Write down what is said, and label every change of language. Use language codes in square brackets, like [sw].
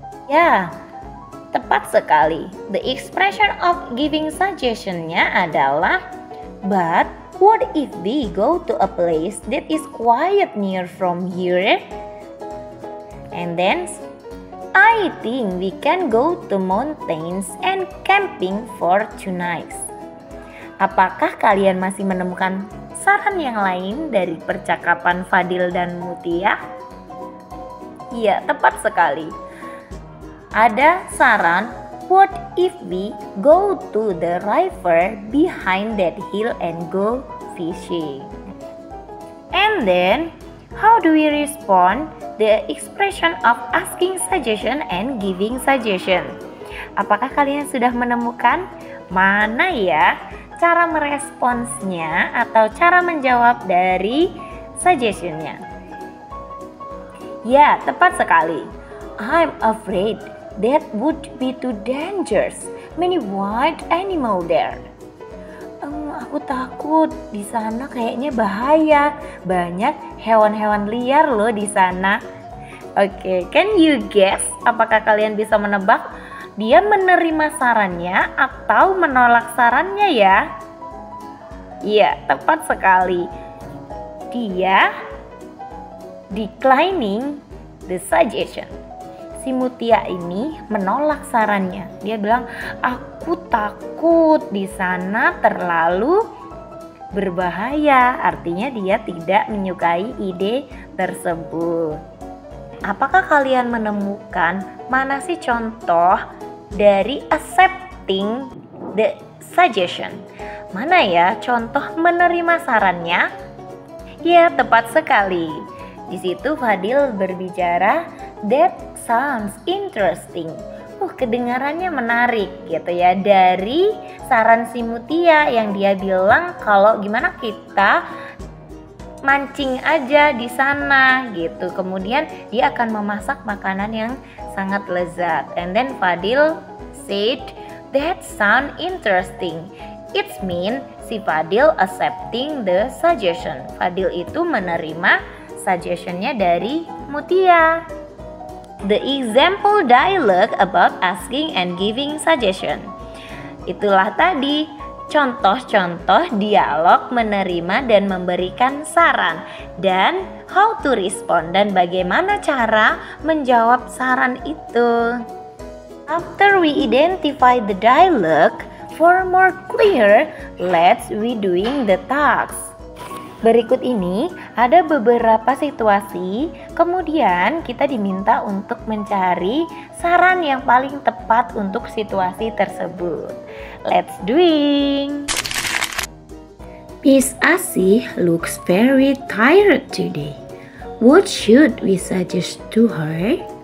[id] Ya, tepat sekali. [en] The expression of giving suggestion-nya adalah but what if we go to a place that is quite near from here? And then I think we can go to mountains and camping for 2 nights. [id] Apakah kalian masih menemukan saran yang lain dari percakapan Fadil dan Mutia? Ya, tepat sekali. Ada saran, [en] what if we go to the river behind that hill and go fishing? And then, how do we respond the expression of asking suggestion and giving suggestion? [id] Apakah kalian sudah menemukan mana ya cara meresponsnya atau cara menjawab dari suggestionnya? Ya, tepat sekali. [en] I'm afraid that would be too dangerous. Many wild animal there. [id] Aku takut di sana kayaknya bahaya. Banyak hewan-hewan liar loh di sana. Oke, [en] can you guess? [id] Apakah kalian bisa menebak dia menerima sarannya atau menolak sarannya ya? Iya, tepat sekali. [en] Dia declining the suggestion. [id] Si Mutia ini menolak sarannya. Dia bilang, aku takut di sana terlalu berbahaya. Artinya dia tidak menyukai ide tersebut. Apakah kalian menemukan mana sih contoh dari [en] accepting the suggestion? [id] Mana ya contoh menerima sarannya? Ya, tepat sekali. Di situ Fadil berbicara, [en] that sounds interesting. [id] Kedengarannya menarik gitu ya, dari saran si Mutia yang dia bilang kalau gimana kita mancing aja di sana gitu. Kemudian dia akan memasak makanan yang sangat lezat. [en] And then Fadil said, that sound interesting. It mean [id] si Fadil [en] accepting the suggestion. [id] Fadil itu menerima suggestionnya dari Mutia. [en] The example dialogue about asking and giving suggestion. [id] Itulah tadi contoh-contoh dialog menerima dan memberikan saran, dan [en] how to respond, [id] dan bagaimana cara menjawab saran itu. [en] After we identify the dialogue, for more clear, let's we doing the task. [id] Berikut ini ada beberapa situasi, kemudian kita diminta untuk mencari saran yang paling tepat untuk situasi tersebut. [en] Let's doing. Miss Asih looks very tired today. What should we suggest to her?